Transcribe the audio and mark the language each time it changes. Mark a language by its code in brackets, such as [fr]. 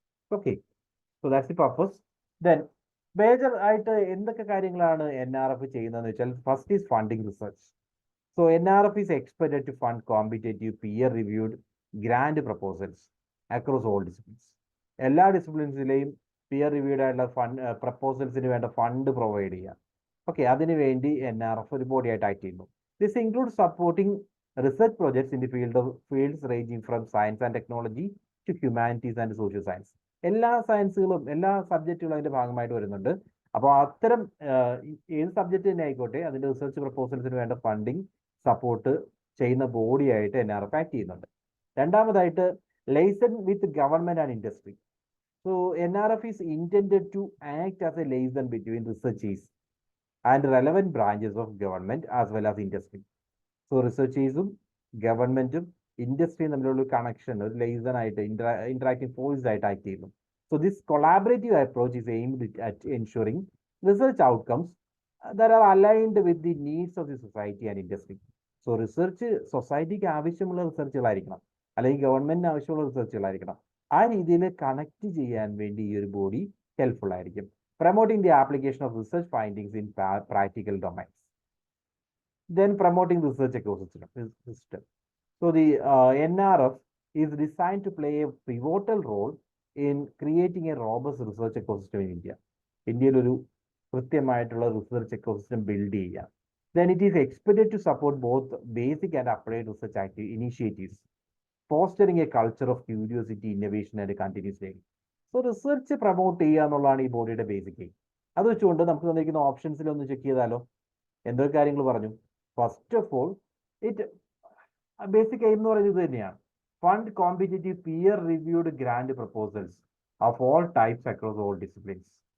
[en] Okay, so that's the purpose. [ml] Then, major ആയിട്ട് എന്തൊക്കെ കാര്യങ്ങളാണ് NRF ചെയ്യുന്നതെന്ന് വെച്ചാൽ, [en] First is funding research. So NRF is expected to fund competitive peer reviewed grant proposals across all disciplines. [ml] എല്ലാ ഡിസിപ്ലിൻസിലെയും peer reviewed ആയിട്ടുള്ള പ്രപ്പോസൽസിന് വേണ്ട fund provide ചെയ്യുക. Okay, അതിനുവേണ്ടി NRF ഒരു ബോഡി ആയിട്ട് ആക്ട് ചെയ്യുന്നു. [en] This includes supporting research projects in the fields ranging from science and technology to humanities and social science. [ml] എല്ലാ സയൻസുകളും എല്ലാ സബ്ജക്റ്റുകളും അതിന്റെ ഭാഗമായിട്ട് വരുന്നുണ്ട്. അപ്പോൾ അത്തരം ഏത് സബ്ജക്റ്റ് തന്നെ ആയിക്കോട്ടെ, അതിന്റെ റിസർച്ച് പ്രപ്പോസൽസിന് വേണ്ട ഫണ്ടിങ് സപ്പോർട്ട് ചെയ്യുന്ന ബോഡി ആയിട്ട് NRF ആക്ട് ചെയ്യുന്നുണ്ട്. [en] രണ്ടാമതായിട്ട് liaison with government and industry. So NRF is intended to act as a liaison between researchers and relevant branches of government as well as industry. [ml] So researchers-ഉം ഗവൺമെന്റും ഇൻഡസ്ട്രിയും തമ്മിലുള്ള connection ഒരു liaison ആയിട്ട് interacting force ആയിട്ട് act ചെയ്യുന്നു. [en] So this collaborative approach is aimed at ensuring research outcomes that are aligned with the needs of the society and industry. [ml] So research സൊസൈറ്റിക്ക് ആവശ്യമുള്ള റിസർച്ചുകളായിരിക്കണം, അല്ലെങ്കിൽ ഗവൺമെന്റിന് ആവശ്യമുള്ള റിസർച്ചുകളായിരിക്കണം. ആ രീതിയിൽ കണക്ട് ചെയ്യാൻ വേണ്ടി ഈ ഒരു ബോഡി ഹെൽപ്ഫുൾ ആയിരിക്കും. [en] Promoting the application of research findings in practical domains. Then promoting research ecosystem. So the NRF is designed to play a pivotal role in creating a robust research ecosystem in India. [ml] ഇന്ത്യയിൽ ഒരു കൃത്യമായിട്ടുള്ള research ecosystem build ചെയ്യുക. [en] then it is expected to support both basic and applied research initiatives, fostering a culture of curiosity, innovation, and continuous learning. [ml] So research promote ചെയ്യുക എന്നുള്ളതാണ് ഈ ബോഡിയുടെ basic aim. അത് വെച്ചുകൊണ്ട് നമുക്ക് തന്നിരിക്കുന്ന ഓപ്ഷൻസിൽ ഒന്ന് ചെക്ക് ചെയ്താലോ. എന്തൊക്കെ കാര്യങ്ങൾ പറഞ്ഞു? First of all, it basic aim എന്ന് പറയുന്നത് ഇത് തന്നെയാണ്. [en] Fund competitive peer reviewed grant proposals of all types across all disciplines.